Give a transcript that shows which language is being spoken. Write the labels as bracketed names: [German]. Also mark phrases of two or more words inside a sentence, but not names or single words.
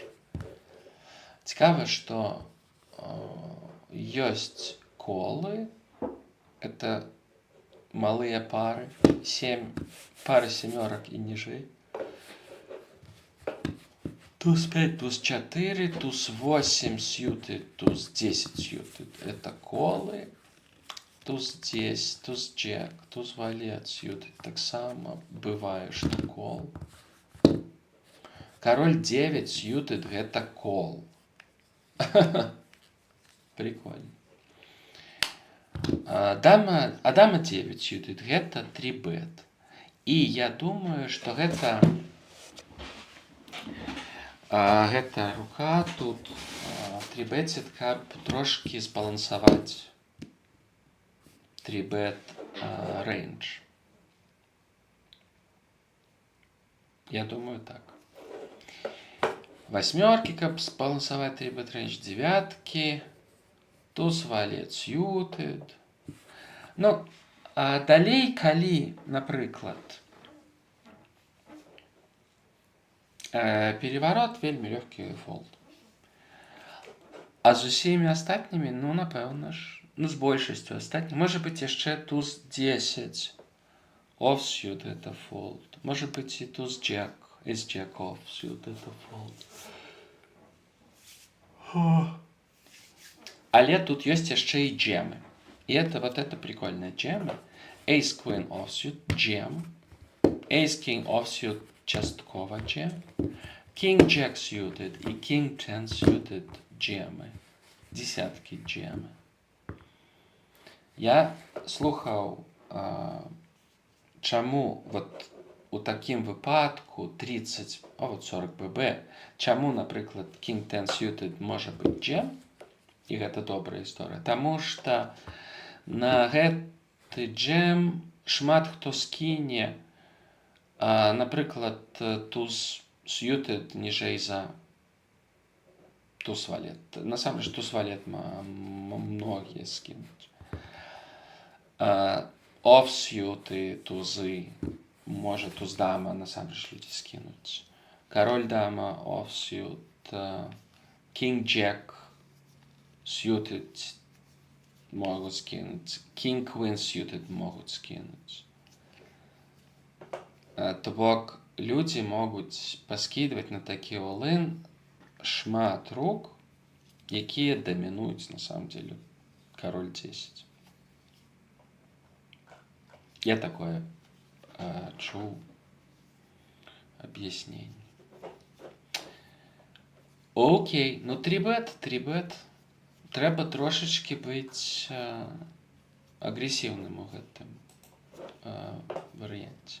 [Belarusian] Цікава, што ёсць колы. Это малыя пары. 7 пары семёрак і ніжэй. Туз 5, туз 4, туз 8 suited, туз 10 suited. [Russian] Это колы. [Belarusian] Туз 10, туз джек, туз валет suited. Так само бывае, што кол. Король 9 suited, гэта кол. Прикольно. Дама 9 suited, гэта 3-bet. І я думаю, што гэта рука тут 3-bet, каб трошки збалансаваць [English] 3-bet range. [Belarusian] Я думаю так. Восьмерки, каб збалансаваць [English] 3 bit range, [Belarusian] девятки, туз валет suited. Ну, а далей, калі, напрыклад, переворот, вельмі лёгкі фолд. А з усімі астатнімі, ну, напэўна ж, ну, з большасцю астатніх, можа быць яшчэ туз 10 offsuit это fold. Можа быць і туз [English] jack, is jack offsuit [Belarusian] это fold. Але тут ёсць яшчэ і джемы. [Russian] І это вот это прикольная джема. [English] Ace queen offsuit, джем. Ace king offsuit, [Belarusian] часткова джем. [English] King jack suited і king 10 suited джемы. [Belarusian] Десяткі джемы. Я слухаў, чаму вот у такім выпадку 30, а вот 40 bb, чаму, напрыклад, [English] king 10 suited [Belarusian] можа быць джем, і гэта добрая гісторыя, таму што на гэты джем шмат хто скіне, напрыклад, туз suited ніжэй за туз валет. Насамрэч туз валет многія скінуць. Offsuity тузы, можа туз дама, насамрэч людзі скінуць. Кароль дама offsuit, [English] king jack suited [Belarusian] могуць скінуць, [English] king queen suited могуць скінуць. [Belarusian] То бок людзі могуць паскідваць на такі all-in шмат рук, якія дамінуюць [Russian] на самом деле [Belarusian] король 10. [Russian] Я такое чуў объяснение. Окей, ну 3 bet. [Belarusian] Трэба трошечки быць агрэсіўным у гэтым варыянце.